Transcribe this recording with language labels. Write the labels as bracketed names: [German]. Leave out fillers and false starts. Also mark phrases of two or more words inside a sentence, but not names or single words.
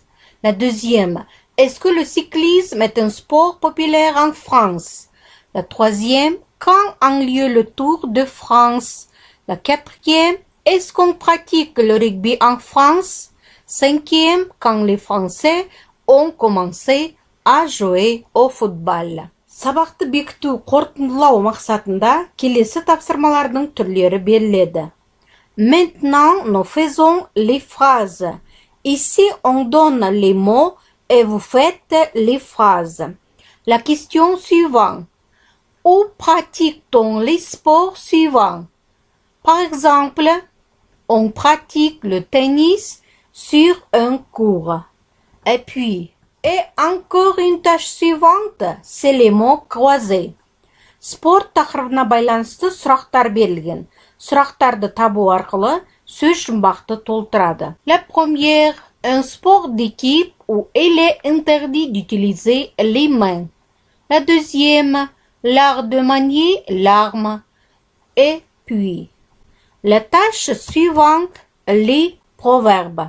[French] La deuxième, est-ce que le cyclisme est un sport populaire en France? La troisième, quand a lieu le Tour de France? La quatrième, est-ce qu'on pratique le rugby en France? Cinquième, quand les Français ont commencé à jouer au football. [Kazakh] Сабақты бекіту қорытындылау мақсатында келесі тапсырмалардың түрлері беріледі. [French] Maintenant, nous faisons les phrases. Ici, on donne les mots et vous faites les phrases. La question suivante. Où pratique-t-on les sports suivants? Par exemple, on pratique le tennis sur un court. Et puis, et encore une tâche suivante, c'est les mots croisés. [Kazakh] Sport тақырыбына байланысты сұрақтар берілген. Сұрақтарды табу арқылы сөз жұмбақты толтырады. [French] La première, un sport d'équipe où il est interdit d'utiliser les mains. La deuxième, l'art de manier l'arme. Et puis, la tâche suivante, les proverbes.